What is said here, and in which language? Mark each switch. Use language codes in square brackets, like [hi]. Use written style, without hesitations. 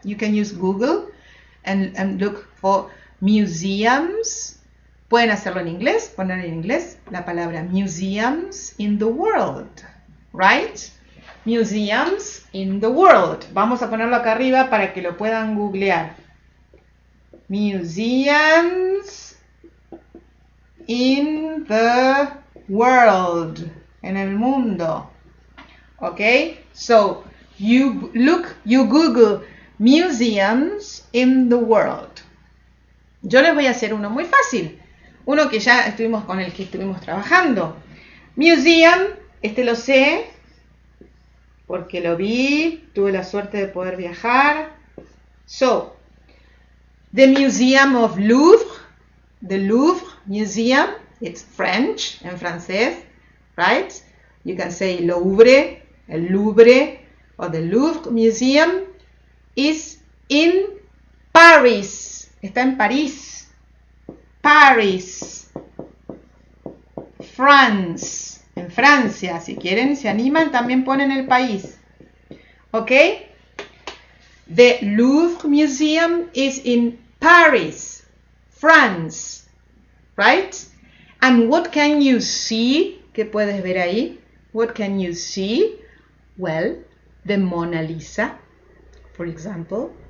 [en] You can use Google and look for museums. [es] Pueden hacerlo en inglés, poner en inglés la palabra [en] museums in the world, right? Museums in the world. [es] Vamos a ponerlo acá arriba para que lo puedan googlear. [en] Museums in the world. [es] En el mundo. Okay? [en] So, you Google museums in the world. [es] Yo les voy a hacer uno muy fácil. Uno que ya con el que estuvimos trabajando. Museum, lo sé, porque lo vi, tuve la suerte de poder viajar. [en] So, the Museum of Louvre, the Louvre Museum, it's French, [es] en francés, [en] right? You can say Louvre, el Louvre, or the Louvre Museum is in Paris. [es] Está en París. Paris. France. En Francia. Si quieren, se animan, también ponen el país. ¿Ok? [en] The Louvre Museum is in Paris, France. Right? And what can you see? [es] ¿Qué puedes ver ahí? [en] What can you see? Well, the Mona Lisa, for example.